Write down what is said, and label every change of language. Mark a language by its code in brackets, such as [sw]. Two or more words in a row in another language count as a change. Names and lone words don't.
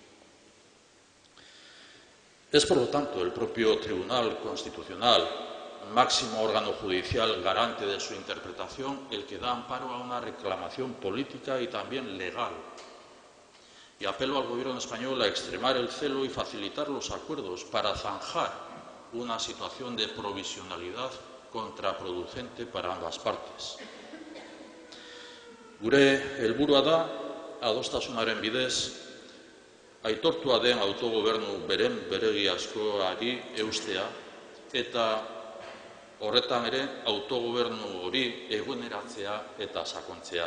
[es] Es, por lo tanto, el propio Tribunal Constitucional, máximo órgano judicial garante de su interpretación, el que da amparo a una reclamación política y también legal. Y apelo al Gobierno español a extremar el celo y facilitar los acuerdos para zanjar una situación de provisionalidad contraproducente para ambas partes. [eu] Gure helburua da, adostasunaren bidez, aitortua den autogobernu beren beregiazkoari eustea eta horretan ere autogobernu hori eguneratzea eta sakontzea.